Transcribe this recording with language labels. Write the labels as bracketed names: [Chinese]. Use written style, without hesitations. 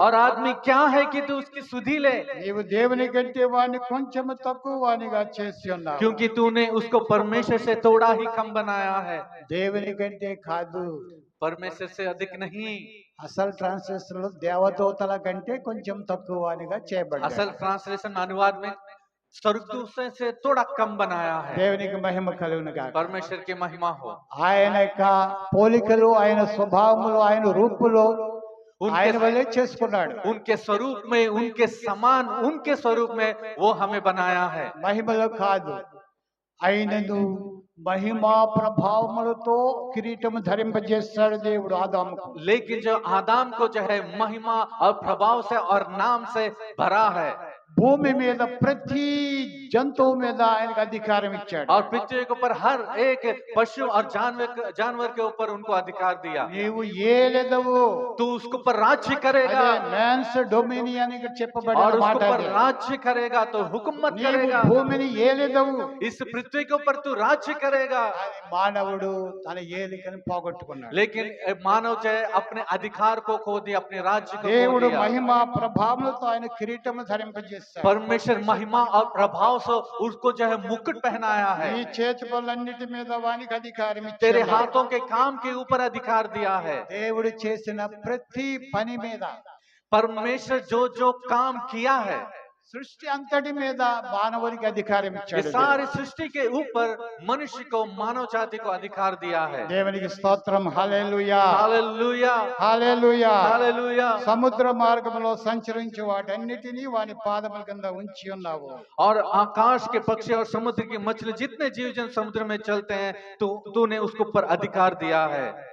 [Hindi] और आदमी क्या है कि तू उसकी सुधि ले, [Telugu] నీవు దేవుని కంటే వాడిని కొంచెం తక్కువ వానిగా చేసి ఉన్నావు. [Hindi] क्योंकि तूने उसको परमेश्वर से थोड़ा ही कम बनाया है, [Telugu] దేవుని కంటే కాదు. [Hindi] परमेश्वर से अधिक नहीं। [Telugu] అసలు ట్రాన్స్లేషన్ లో దేవదూతల కంటే కొంచెం తక్కువ వానిగా చేయబడ్డాడు. [Hindi] असल ट्रांसलेशन अनुवाद में स्वर्गदूतों से थोड़ा कम बनाया है। [Telugu] దేవునికి మహిమ కలుగును గాక. [Hindi] परमेश्वर की महिमा हो। [Telugu] ఆయన యొక్క పోలికలు, ఆయన స్వభావములు, ఆయన రూపులు ఆయన వల్లే చేసుకున్నాడు. [Hindi] उनके स्वरूप में, उनके समान, उनके स्वरूप में वो हमें बनाया है। [Telugu] మహిమలో కాదు, ఆయనను మహిమా ప్రభావములతో కిరీటము ధరింపజేస్తాడు దేవుడు ఆదాముకు. [Hindi] लेकिन जो आदाम को जो है महिमा और प्रभाव से और नाम से भरा है, [Telugu] భూమి మీద ప్రతి జంతువు మీద ఆయనకు అధికారం ఇచ్చాడు. [Hindi] और पृथ्वी के ऊपर हर एक पशु और जानवर के ऊपर उनको अधिकार दिया। [Telugu] నీవు ఏలెదవు, [Hindi] तू उसके ऊपर राज्य करेगा, [English] man's dominion [Hindi] और [Telugu] చెప్పబడిన [Hindi] उसके [Telugu] మాట [Hindi] ऊपर [Telugu] అది. [Hindi] राज्य करेगा तो हुकूमत [Telugu] నీవు [Hindi] करेगा। [Telugu] భూమిని ఏలెదవు. [Hindi] इस पृथ्वी के ऊपर तू राज्य करेगा। [Telugu] కానీ మానవుడు తన ఏలికను పోగొట్టుకున్నాడు. [Hindi] लेकिन मानव जो है अपने अधिकार को खो दिया, अपने राज्य को खो [Telugu] దేవుడు [Hindi] दिया। [Telugu] మహిమా ప్రభావములతో ఆయన కిరీటము ధరింపజేస్తాడు. [Hindi] परमेश्वर महिमा और प्रभाव से उसको जो है मुकुट पहनाया है। [Telugu] నీ చేతి పనులన్నిటి మీద వానికి అధికారం [Hindi] तेरे [Telugu] ఇచ్చాడు. [Hindi] हाथों के काम के ऊपर अधिकार दिया है। [Telugu] దేవుడు చేసిన ప్రతి పని మీద, [Hindi] परमेश्वर जो जो काम किया है, [Telugu] సృష్టి అంతటి మీద మానవునికి అధికారం [Hindi] ये [Telugu] ఇచ్చాడు. [Hindi] सारी सृष्टि के ऊपर मनुष्य को, मानव जाति को अधिकार दिया है। [Telugu] దేవునికి స్తోత్రం. హల్లెలూయా, [Hindi] हालेलुया, [Telugu] హల్లెలూయా. [Hindi] हालेलुया। [Telugu] సముద్ర మార్గంలో సంచరించే వాటన్నిటినీ వాని పాదముల కింద ఉంచి ఉన్నావు. [Hindi] और आकाश के पक्षी और समुद्र की मछली, जितने जीव जन समुद्र में चलते हैं, तूने उसके ऊपर अधिकार दिया है।